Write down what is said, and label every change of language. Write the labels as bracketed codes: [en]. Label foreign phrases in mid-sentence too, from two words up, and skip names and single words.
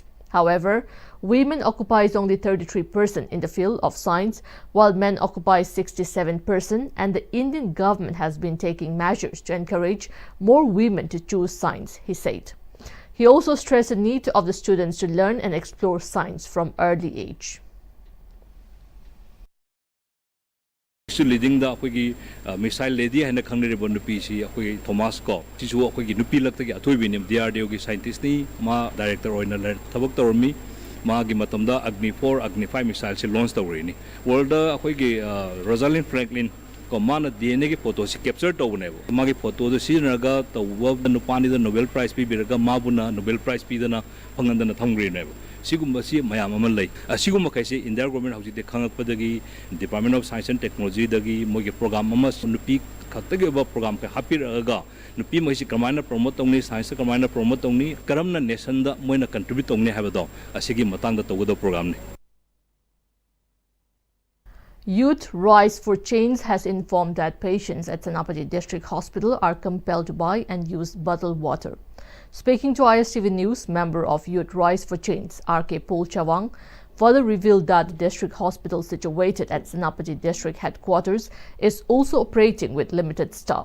[en] However, women occupies only 33% in the field of science, while men occupy 67%, and the Indian government has been taking measures to encourage more women to choose science, he said. He also stressed the need of the students to learn and explore science from early age. [mni] ꯏꯁꯇ ꯂꯤꯗꯤꯡꯗ ꯑꯩꯈꯣꯏꯒꯤ ꯃꯤꯁꯥꯏꯜ ꯂꯦꯗꯤ ꯍꯥꯏꯅ ꯈꯪꯅꯔꯤꯕ ꯅꯨꯄꯤꯁꯤ ꯑꯩꯈꯣꯏꯒꯤ ꯊꯣꯃꯥꯁ ꯀꯣ ꯁꯤꯁꯨ ꯑꯩꯈꯣꯏꯒꯤ ꯅꯨꯄꯤ ꯂꯛꯇꯒꯤ ꯑꯊꯣꯏꯕꯤꯅꯤ DRDOꯒꯤ ꯁꯥꯏꯟꯇꯤꯁꯅꯤ ꯃꯥ ꯗꯥꯏꯔꯦꯛꯇꯔ ꯑꯣꯏꯅ ꯊꯕꯛ ꯇꯧꯔꯝꯃꯤ ꯃꯥꯒꯤ ꯃꯇꯝꯗ ꯑꯒꯅꯤ 4 ꯑꯒꯅꯤ 5 ꯃꯤꯁꯥꯏꯜꯁꯦ ꯂꯣꯟꯆ ꯇꯧꯔꯤꯅꯤ ꯋꯥꯔꯜꯗ ꯑꯩꯈꯣꯏꯒꯤ ꯔꯣꯖꯥꯂꯤꯟ ꯐ꯭ꯔꯦꯡꯀꯂꯤꯟ ko mana DNA gi photo si capture tawbnebo magi photo do sinaraga tawwa nupani da Nobel Prize pi biraga mabuna Nobel Prize pi dana phangandana thamgrinebo sigumba si mayam amal lai asigumba kaise [en] India government [mni] hauji de khangakpadagi Department of Science and Technology dagi mogi program ama nupi khattagi ba program ka hapiraga nupi mai si kramana promote tongni science kramana promote tongni karamna nation da moina contribute tongni habado asigi matang da tawda program ni. [en] Youth Rise for Change has informed that patients at Senapati District Hospital are compelled to buy and use bottled water. Speaking to ISTV News, member of Youth Rise for Change, R.K. Polchawang, further revealed that the district hospital situated at Senapati District Headquarters is also operating with limited staff.